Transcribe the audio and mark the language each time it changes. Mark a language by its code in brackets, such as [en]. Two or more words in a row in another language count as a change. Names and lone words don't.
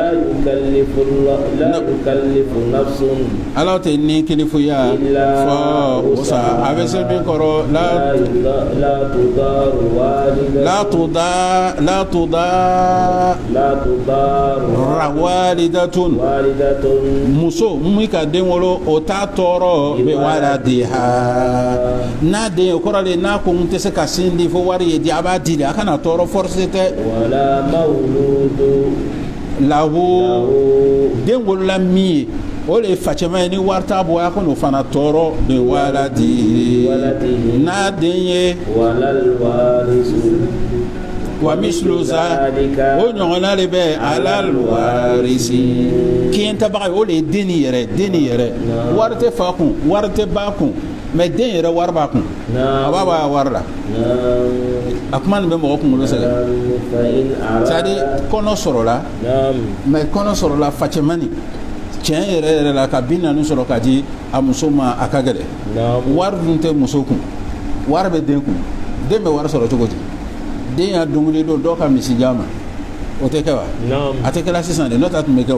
[bm] ala tɛ ni kilifuya fɔ musa a bɛ se min kɔrɔ la [ar] تضار والدة [bm] muso mun ka den wolo o t'a tɔɔrɔ bɛ waladiha n'a den o kɔrɔ de n'a ko n tɛ se ka sin di fo wari ye di a b'a di de a kana tɔɔrɔ forcé tɛ lahu den wolola min ye o de ye facɛma ye ni wari t'a bɔ a ka n'o fana tɔɔrɔ bɛ waladi n'a den ye [ar] ومثل ذلك [bm] o ɲɔgɔnna de bɛ alal warisi kiyɛntabaga ye o de ye den ni yɛrɛ wari tɛ fa kun wari tɛ ba kun mais den yɛrɛ wari b'a kun a b'a b'a wari la a kuma nin bɛ mɔgɔ kunkolo sɛgɛn [fr] c'est à dire [bm] kɔnɔ sɔrɔla mais kɔnɔ sɔrɔla facɛmani tiɲɛ yɛrɛ la ka 40 sɔrɔ ka di a muso ma a ka gɛlɛ wari dun tɛ muso kun wari bɛ den kun den bɛ wari sɔrɔ cogo di den y'a dongili don dɔw ka misijan ma o tɛ kɛ wa a tɛ kɛla sisan de n'o ta tun bɛ kɛ